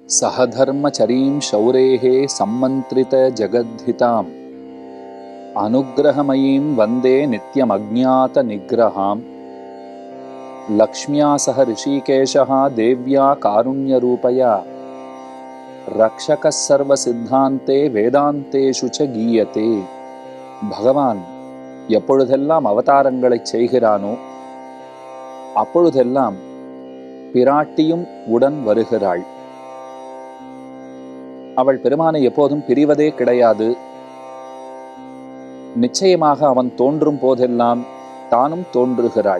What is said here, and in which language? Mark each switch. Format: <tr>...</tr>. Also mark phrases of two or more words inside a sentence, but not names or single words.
<sa>सहधर्मचरीं शौरेः सम्मन्त्रितजगद्धिताम् अनुग्रहमयीं वन्दे नित्यमज्ञातनिग्रहाम् लक्ष्म्या सह ऋषिकेशः देव्या कारुण्यरूपया रक्षकः सर्वसिद्धान्ते வேதாந்தேஷு च गीयते.</sa> <ta>பகவான் எப்பொழுதெல்லாம் அவதாரங்களை செய்கிறானோ அப்பொழுதெல்லாம் பிராட்டியும் உடன் வருகிறாள். அவள் பெருமானை எப்போதும் பிரிவதே கிடையாது. நிச்சயமாக அவன் தோன்றும் போதெல்லாம் தானும் தோன்றுகிறாள்.</ta>